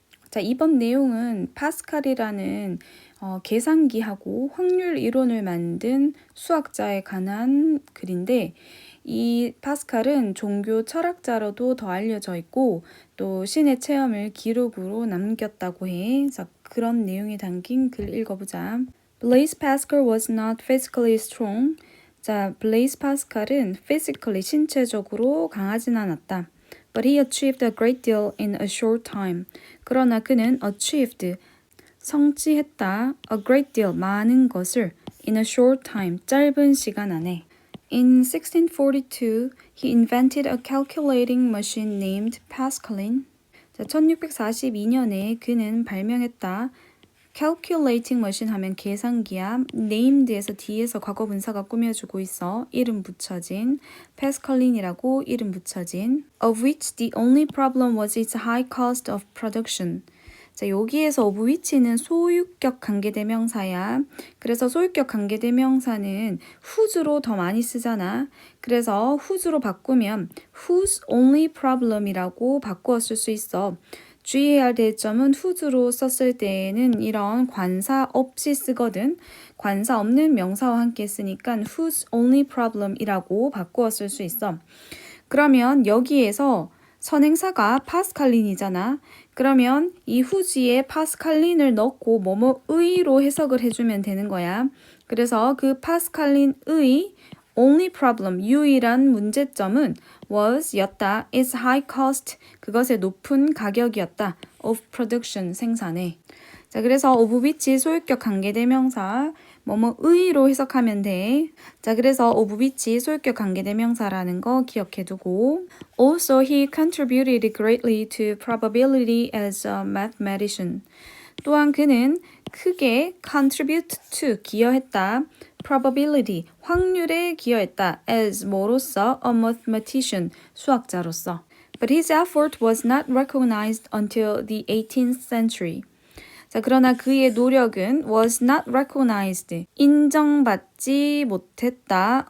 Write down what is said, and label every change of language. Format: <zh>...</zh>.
<ko>자, 이번 내용은 파스칼이라는 계산기하고 확률 이론을 만든 수학자에 관한 글인데 이 파스칼은 종교 철학자로도 더 알려져 있고 또 신의 체험을 기록으로 남겼다고 해. 자, 그런 내용이 담긴 글 읽어보자.</ko> <en>Blaise Pascal was not physically strong.</en> <ko>자, 블레이스 파스칼은 physically 신체적으로 강하진 않았다.</ko> <en>But he achieved a great deal in a short time.</en> <ko>그러나 그는 achieved, 성취했다,</ko> <en>a great deal,</en> <ko>많은 것을</ko> <en>in a short time,</en> <ko>짧은 시간 안에.</ko> <en>In 1642, he invented a calculating machine named Pascaline.</en> <ko>자, 1642년에 그는 발명했다. calculating machine 하면 계산기야. named에서 뒤에서 과거 분사가 꾸며주고 있어. 이름 붙여진. pascalin이라고 이름 붙여진.</ko> <en>of which the only problem was its high cost of production.</en> <ko>자, 여기에서 of which는 소유격 관계대명사야. 그래서 소유격 관계대명사는 whose로 더 많이 쓰잖아. 그래서 whose로 바꾸면 whose only problem이라고 바꾸어 쓸 수 있어. 주의해야 할 대점은 whose로 썼을 때에는 이런 관사 없이 쓰거든. 관사 없는 명사와 함께 쓰니까 whose only problem이라고 바꾸어 쓸 수 있어. 그러면 여기에서 선행사가 파스칼린이잖아. 그러면 이 whose에 파스칼린을 넣고 뭐뭐의로 해석을 해주면 되는 거야. 그래서 그 파스칼린의 only problem, 유일한 문제점은 was 였다. its high cost, 그것의 높은 가격이었다. of production, 생산에. 자, 그래서 of which 소유격 관계대명사 뭐뭐의로 해석하면 돼. 자, 그래서 of which 소유격 관계대명사라는 거 기억해 두고</ko> <en>Also, he contributed greatly to probability as a mathematician.</en> <ko>또한 그는 크게 contribute to, 기여했다. probability, 확률에 기여했다. as 뭐로서?</ko> <en>a mathematician, 수학자로서. But his effort was not recognized until the 18th century.</en> <ko>자, 그러나 그의 노력은 was not recognized, 인정받지 못했다.</ko>